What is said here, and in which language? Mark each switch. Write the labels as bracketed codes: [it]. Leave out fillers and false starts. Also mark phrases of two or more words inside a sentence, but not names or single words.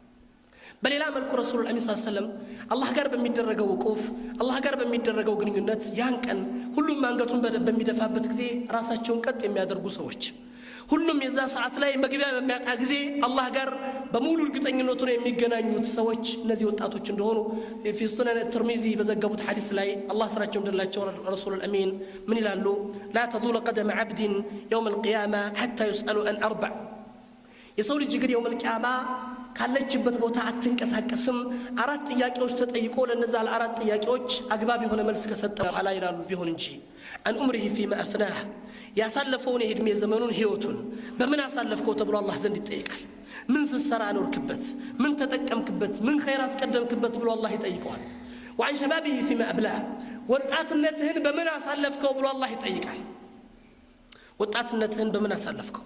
[am] በሌላ መልኩ ረሱል አሚን [ar] صلى الله عليه وسلم [am] አላህ ጋር በሚደረገው ወቁፍ አላህ ጋር በሚደረገው ግንኙነት ያን ቀን ሁሉም አንገቱን በሚደፋበት ጊዜ ራሳቸውን ቀጥ የሚያደርጉ ሰዎች ሁሉም የዛ ሰዓት ላይ መግቢያ በሚያጣ ጊዜ አላህ ጋር በሙሉ እርግጠኝነቱ ነው የሚገናኙት ሰዎች እነዚህ ወጣቶች እንደሆኑ [ar] في سنن الترمذي [am] በዘገቡት ሐዲስ ላይ አላህ ስራቸው እንደላቸው ረሱል አሚን ምን ይላሉ? [ar] لا تزول قدم عبد يوم القيامة حتى يسأل عن 4 [am] የሰው ልጅ ግን የውመል ቂያማ ካለችበት ቦታ አትንቀሳቀስም 4 ጥያቄዎች ተጠይቆ ለነዛ ለ4 ጥያቄዎች አግባብ የሆነ መልስ ከሰጠ በኋላ ይላሉ ቢሆን እንጂ [ar] عن عمره فيما أفناه [am] ያሳለፈውን የእድሜ ዘመኑን ህይወቱን በምን አሳለፍከው ተብሎ አላህ ዘንድ ይጠይቃል። ምን ስትሰራ ኖርክበት፣ ምን ተጠቀምክበት፣ ምን ኸይር አስቀደምክበት ብሎ አላህ ይጠይቀዋል። [ar] وعن شبابه فيما أبلاه [am] ወጣትነትህን በምን አሳለፍከው ብሎ አላህ ይጠይቃል። ወጣትነትህን በምን አሳለፍከው?